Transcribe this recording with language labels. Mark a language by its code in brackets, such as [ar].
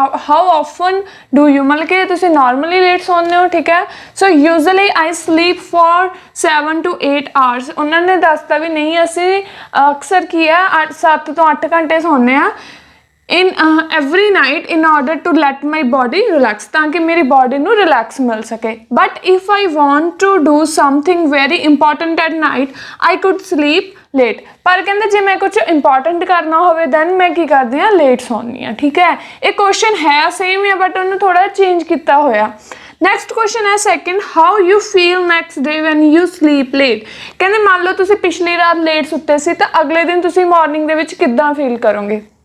[en] how often do you [pa] ਮਤਲਬ ਕਿ ਤੁਸੀਂ ਨਾਰਮਲੀ ਲੇਟ ਸੌਂਦੇ ਹੋ, ਠੀਕ ਹੈ। [en] So usually I sleep for 7 to 8 hours. [pa] ਉਹਨਾਂ ਨੇ ਦੱਸਤਾ ਵੀ ਨਹੀਂ, ਅਸੀਂ ਅਕਸਰ ਕੀ ਹੈ 7 ਤੋਂ 8 ਘੰਟੇ ਸੌਂਦੇ ਹਾਂ [en] in every night in order to let my body relax, [pa] ਤਾਂ ਕਿ ਮੇਰੀ body ਨੂੰ relax ਮਿਲ ਸਕੇ। [en] but if I want to do something very important at night I could sleep late। [pa] ਪਰ ਕਹਿੰਦੇ ਜੇ ਮੈਂ ਕੁਝ ਇੰਪੋਰਟੈਂਟ ਕਰਨਾ ਹੋਵੇ ਦੈਨ ਮੈਂ ਕੀ ਕਰਦੀ ਹਾਂ, ਲੇਟ ਸੌਂਦੀ ਹਾਂ, ਠੀਕ ਹੈ। ਇਹ ਕੁਐਸਚਨ ਹੈ ਸੇਮ ਹੀ, ਬਟ ਉਹਨੂੰ ਥੋੜਾ ਚੇਂਜ ਕੀਤਾ ਹੋਇਆ। [en] Next question ਹੈ second, how you feel next day when you sleep late. [pa] ਕਹਿੰਦੇ ਮੰਨ ਲਓ ਤੁਸੀਂ ਪਿਛਲੀ ਰਾਤ ਲੇਟ ਸੁੱਤੇ ਸੀ ਤਾਂ ਅਗਲੇ ਦਿਨ ਤੁਸੀਂ ਮਾਰਨਿੰਗ ਦੇ ਵਿੱਚ ਕਿੱਦਾਂ ਫੀਲ ਕਰੋਗੇ।